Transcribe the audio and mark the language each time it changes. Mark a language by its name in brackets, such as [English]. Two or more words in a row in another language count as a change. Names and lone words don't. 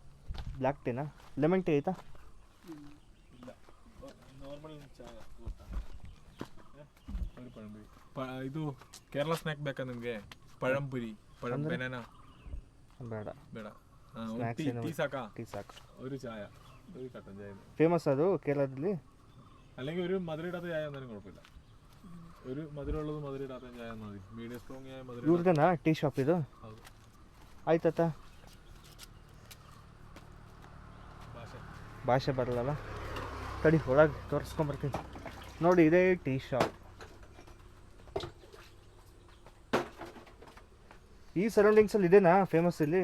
[Kannada] ಬ್ಲ್ಯಾಕ್ ಟೀನಾ? [English] lemon tea [Kannada] ಆಯ್ತಾ? ಇಲ್ಲ, ನಾರ್ಮಲ್ ಚಾ. ಪಳಂಪುರಿ. ಇದು ಕೇರಳ ಸ್ನ್ಯಾಕ್ ಬೇಕಾ ನಿಮಗೆ? ಪಳಂಪುರಿ, ಬೆನಾನಾ ಬೇಡ ಬೇಡ. ಸ್ನ್ಯಾಕ್ಸ್ ಟೀ ಸಾಕಾ? ಟೀ ಸಾಕು. [Malayalam] ഒരു ചായ, ഒരു കട്ടൻ ചായ. ഫേമസ് അത് കേരളത്തിൽ? അല്ലെങ്കിൽ ഒരു മധുരയിടാത്ത ചായ എന്നാലും കുഴപ്പമില്ല. ഒരു മധുരമുള്ളത് മധുരയിടാത്ത ചായ മതി. [English] medium strong [Malayalam] ആയ മധുര. [Kannada] ಇವ್ರದೇನಾ [English] tea shop [Kannada] ಇದು? ಹೌದು. ಆಯ್ತತ್ತ. ಭಾಷೆ ಭಾಷೆ ಬರಲ್ಲಲ್ಲ, ತಡಿ ಒಳಗೆ ತೋರಿಸ್ಕೊಂಬರ್ತೀನಿ. ನೋಡಿ, ಇದೇ [English] tea shop. [Kannada] ಈ ಸರೌಂಡಿಂಗ್ಸಲ್ಲಿ ಇದೇನಾ ಫೇಮಸ್ ಇಲ್ಲಿ?